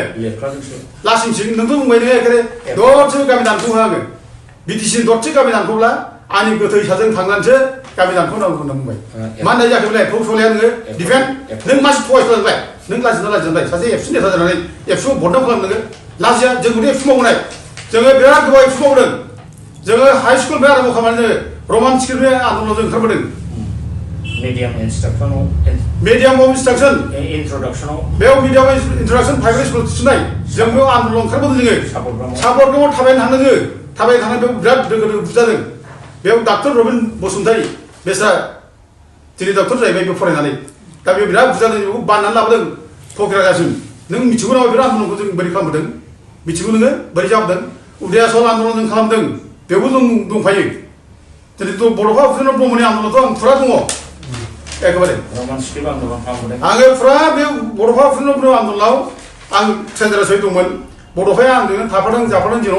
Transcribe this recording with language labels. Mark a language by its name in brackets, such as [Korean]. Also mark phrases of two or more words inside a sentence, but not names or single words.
[Bodo] लासिंसिं नोंथ' बुंबाय नोङो एखेबारे दरसे गामि दानख'होआ आङो बिटिसि दरसे गामि दानख'ब्ला आंनि गोथै साजों थांनानैसो गामि दानख'नांगौ होनना बुंबाय मा होननाय जाखो बेलाय फौ सौलाया नोङो डिफेन्ड नों मानसि थगायसुलाबाय नों लाजिबाय सासे एबसु नेता जानानै एबसुआव बदनाम खालाम नोङो लाजिया जोंखौथ' एबसु मावनाय जोङो बिराद गोबाव एबसु मावदों जोङो हाइ स्कुलनिफ्राय आरम्भ खालामनानै जोङो रमान स्कुलनिफ्राय आन्दलनजों ओंखारबोदों [English] medium of instruction [Bodo] बेयाव [English] medium introduction private school [Bodo] थिसननाय जों बेयाव आन्दलन ओंखारबोदों जोङो सापरगाव थाबायनो थांदों जोङो थाबायनो थांनानै बेयाव बिराद दोगो बुजादों बेयाव डाक्टर रबिन बसुमतारी बेस्रा दिनै डक्टर जाहैबाय बेयाव फरायनानै दा बेयाव बिराद बुजादों बेखौ बाननानै लाबोदों फकिरागासिम नों मिथिगौ नामा बिराद आन्दलनखौ जों बोरै खालामबोदों मिथिगौ नोङो बोरै जाबोदों उदयाचल आन्दलन जों खालामदों बेयावबो जों दंफायो दिनै बड'फा उपेन्द्र ब्रह्मनि आन्दलनाथ' आं फुरा दङ एखेबारे आङो फुरा बे बड'फा उपेन्द्र ब्रह्म आन्दलनाव आं सेन्टारासै दंमोन बड'फाया आंजोंनो थाफादों जाफादों जेराव